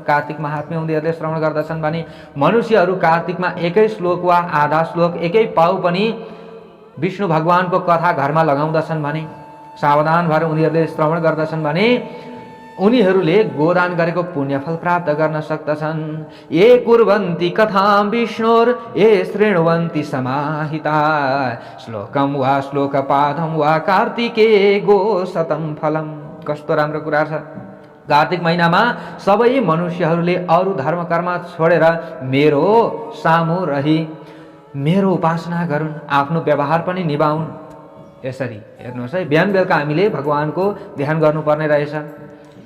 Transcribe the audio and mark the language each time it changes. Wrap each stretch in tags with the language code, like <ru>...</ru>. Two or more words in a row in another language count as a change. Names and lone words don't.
<ne>कार्तिक महात्म्य उनीहरूले श्रवण गर्दछन् भने मनुष्यहरू कार्तिकमा एकै श्लोक वा आधा श्लोक एकै पाउ पनि विष्णु भगवानको कथा घरमा लगाउँदछन् भने, सावधान भएर उनीहरूले श्रवण गर्दछन् भने उनीहरूले गोदान गरेको पुण्यफल प्राप्त गर्न सक्दछन्।</ne> <sa>ये कुर्वन्ति कथां विष्णोर ये शृण्वन्ति समाहिता श्लोकम वा श्लोकपादम वा कार्तिके गोशतम फलम।</sa> <ne>कस्तो राम्रो कुरा छ। कार्तिक महिनामा सबै मनुष्यहरूले अरू धर्म कर्म छोडेर मेरो सामु रही मेरो उपासना गरून्, आफ्नो व्यवहार पनि निभाउन्। यसरी हेर्नुहोस् है, बिहान बेलुका हामीले भगवानको ध्यान गर्नुपर्ने रहेछ।</ne>